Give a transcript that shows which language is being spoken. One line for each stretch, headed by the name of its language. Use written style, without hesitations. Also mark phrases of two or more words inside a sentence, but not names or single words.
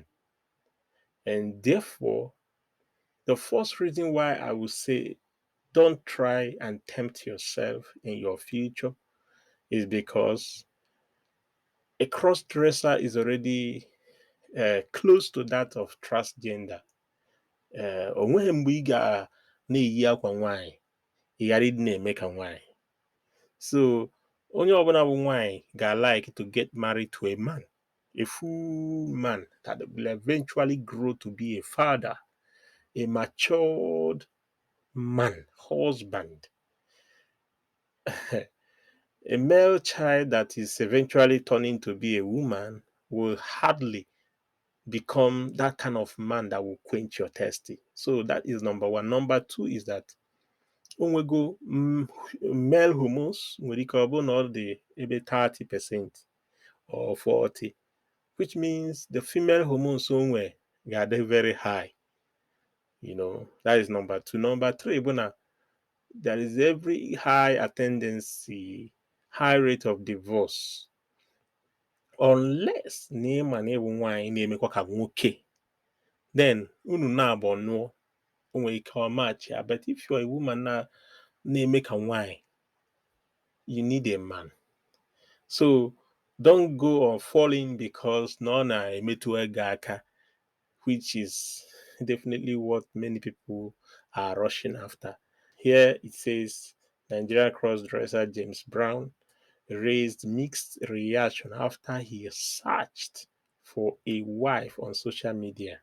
English: And therefore, the first reason why I would say don't try and tempt yourself in your future is because a cross-dresser is already close to that of transgender.
Igbo: Onweghị mgbe ị ga na-eyi akwa nwaanyị ị ghara ịdị na-eme ka nwaanyị.
English: So
Igbo: onye ọbụla bụ nwaanyị
English: ga-like to get married to a man, a full man that will eventually grow to be a father, a matured man, husband. A male child that is eventually turning to be a woman will hardly become that kind of man that will quench your thirsty. So that is number one. Number two is that onwego male hormones
Igbo: nwere ike ọ bụ na ọ dị ebe
English: 30% or 40%, which means the female hormones
Igbo: onwe ga-adị
English: very high. You know, that is number two. Number three
Igbo: bụ na
English: there is every high rate of divorce unless
Igbo: na ịma na ịbụ nwaanyị na-emekwa ka nwoke, then unu na-abụ nụọ o nwere ike ọ match ya.
English: But if you're a woman
Igbo: na-eme ka nwaanyị,
English: you need a man. So don't go on falling because
Igbo: na ọ na-emetụ ego aka,
English: which is definitely what many people are rushing after. Here it says Nigerian crossdresser James Brown raised mixed reaction after he searched for a wife on social media.